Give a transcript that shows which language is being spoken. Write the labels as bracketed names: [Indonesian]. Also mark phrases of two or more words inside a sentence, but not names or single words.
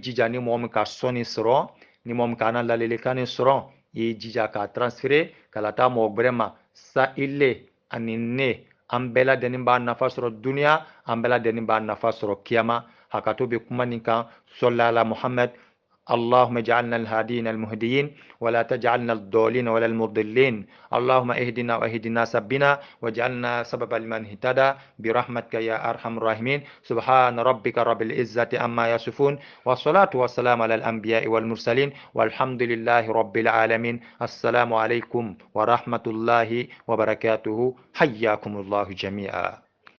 [Bambara] jija ni mɔgɔ min ka sɔnni sɔrɔ ni mɔgɔ min ka an ladilikan nin sɔrɔ i ye jija k'a transférer ka la taa mɔgɔ wɛrɛ ma sa ile ani ne an bɛɛ lajɛlen b'a nafa sɔrɔ duniya an bɛɛ lajɛlen b'a nafa sɔrɔ kiyama hakato bɛ kuma nin kan [Arabic] صلى على محمد اللهم اجعلنا الهادين المهديين ولا تجعلنا الضالين ولا المضلين اللهم اهدنا واهد الناس بنا واجعلنا سببا لمن اهتدى برحمتك يا ارحم الراحمين سبحان ربك رب العزة عما يصفون والصلاة والسلام على الانبياء والمرسلين والحمد لله رب العالمين السلام عليكم ورحمة الله وبركاته حياكم الله جميعا